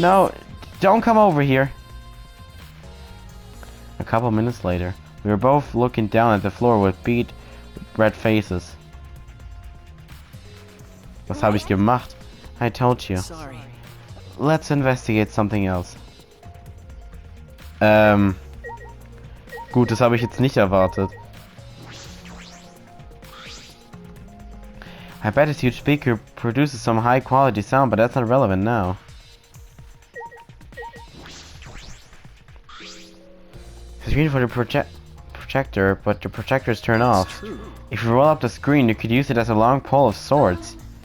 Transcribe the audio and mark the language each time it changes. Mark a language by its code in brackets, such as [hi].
[en] No, don't come over here. A couple minutes later, we were both looking down at the floor with beat red faces. [de] Was habe ich gemacht? [en] I told you. Sorry. Let's investigate something else. [de] Gut, das habe ich jetzt nicht erwartet. [en] I bet this huge speaker produces some high quality sound, but that's not relevant now. Screen for the projector, but the projector's turned off. True. If you roll up the screen, you could use it as a long pole of sorts.